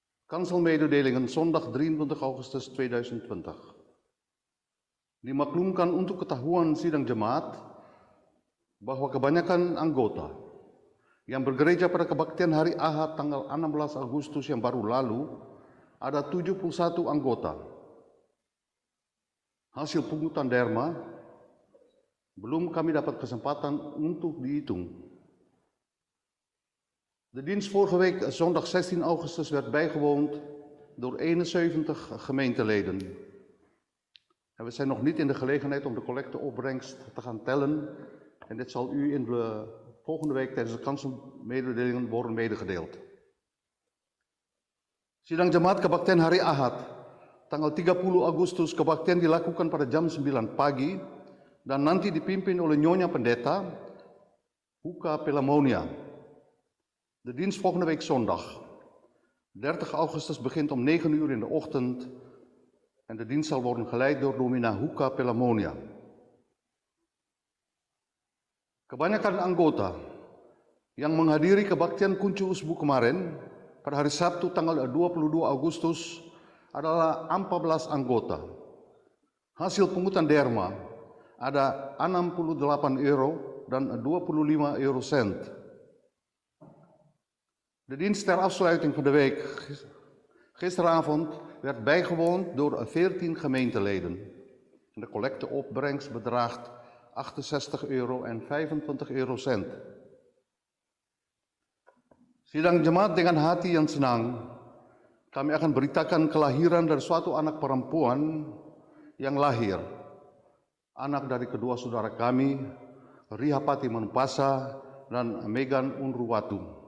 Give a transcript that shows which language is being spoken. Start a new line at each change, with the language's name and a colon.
Dutch: Kanselmededelingen zondag 23 Augustus 2020.
Indonesian: Dimaklumkan untuk ketahuan sidang jemaat bahwa kebanyakan anggota yang bergereja pada kebaktian hari Ahad tanggal 16 Agustus yang baru lalu ada 71 anggota. Hasil pungutan derma belum kami dapat kesempatan untuk dihitung.
Dutch: De dienst vorige week, zondag 16 augustus, werd bijgewoond door 71 gemeenteleden. En we zijn nog niet in de gelegenheid om de collecteopbrengst te gaan tellen. En dit zal u in de volgende week tijdens de kanselmededelingen worden medegedeeld.
Indonesian: Sidang Jemaat Kebaktian hari Ahad, tanggal 30 Agustus, kebaktian dilakukan pada jam 9 pagi dan nanti dipimpin oleh Nyonya Pendeta Huka Pelamonia.
Dutch: De dienst volgende week zondag, 30 augustus, begint om 9 uur in de ochtend en de dienst zal worden geleid door Domina Huka Pelamonia.
Indonesian: Kebanyakan anggota yang menghadiri kebaktian kunci usbu kemarin pada hari Sabtu tanggal 22 Agustus adalah 14 anggota. Hasil pungutan derma ada 68 euro dan 25 eurocent.
Dutch: De dienst ter afsluiting van de week gisteravond werd bijgewoond door 14 gemeenteleden. De collecteopbrengst bedraagt 68 euro en 25 eurocent.
Indonesian: Sidang jemaat dengan hati yang senang, kami akan beritakan kelahiran dari suatu anak perempuan yang lahir. Anak dari kedua saudara kami, Rihapati Manupasa dan Megan Unruwatu.